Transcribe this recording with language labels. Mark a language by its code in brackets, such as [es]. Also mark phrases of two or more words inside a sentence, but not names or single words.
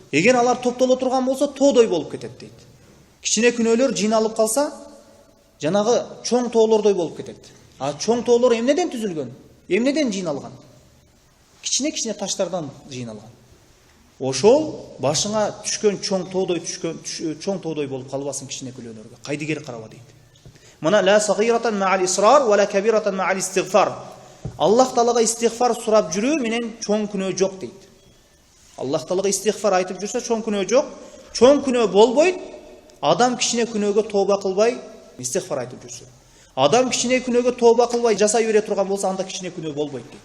[ky] Эгер алар топтоло турган болсо тоодой болуп кетет дейт. Кичине күнөөлөр жыйналып калса, жанагы чоң тоолордой болуп кетет. А чоң тоолор эмнеден түзүлгөн? Эмнеден жыйналган? Кичине таштардан жыйналган. Ошол башыңа түшкөн чоң тоодой болуп калбасын кичине күнөөлөргө. Кайдыгер караба дейт. Мына [ar] لا صغيرة مع الإصرار ولا كبيرة مع الاستغفار. [ky] Аллах Таалага истигфар сурап жүрүү менен чоң күнөө жок дейт. Аллах Таалага истигфар айтып жүрсө чоң күнөө жок. Чоң күнөө болбойт. Адам кичине күнөөгө тооба кылбай истигфар айтып жүрсө. Адам кичине күнөөгө тооба кылбай жасай бере турган болсо анда кичине күнөө болбойт дейт.